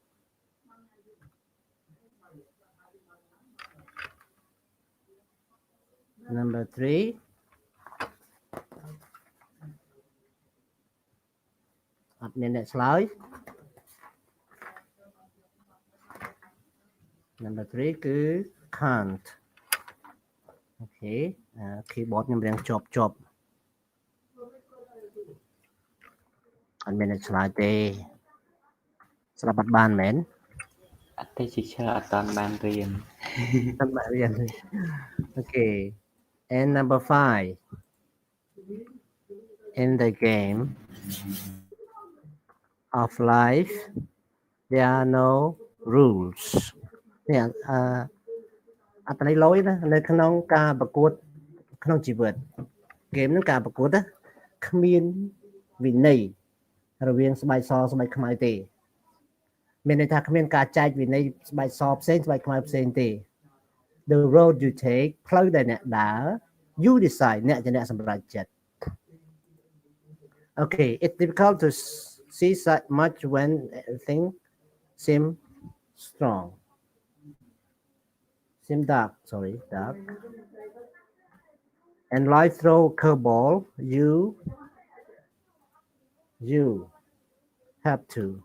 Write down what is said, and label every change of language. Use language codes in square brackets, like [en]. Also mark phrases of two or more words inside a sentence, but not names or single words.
[en] Number 3. Admin next slide. Number 3 គឺ can't. [km] Okay, keyboard ខ្ញុំរៀងជាប់អត់មានអ្នកឆ្លើយទេស្ដាប់អត់បានមែន អតិថិជនអត់តាន់បានរៀន [en] Okay, and number 5, in the game of life there are no rules. [km] នេះអត្ថន័យលយណានៅក្នុងការប្រកួតក្នុងជីវិតហ្គេមហ្នឹងការប្រកួត ណាគ្មានវិន័យរវាងស្បែកសស្បែកខ្មៅទេមានន័យថាគ្មានការចែកវិន័យស្បែកសផ្សេងស្បែកខ្មៅផ្សេងទេ [en] The road you take [km] ផ្លូវដែលអ្នកដើរ [en] you decide [km] អ្នកជាអ្នកសម្រេចចិត្ត [en] Okay, it's difficult to see such much when everything seem strong. Seem dark. And life throw curveball. You have to.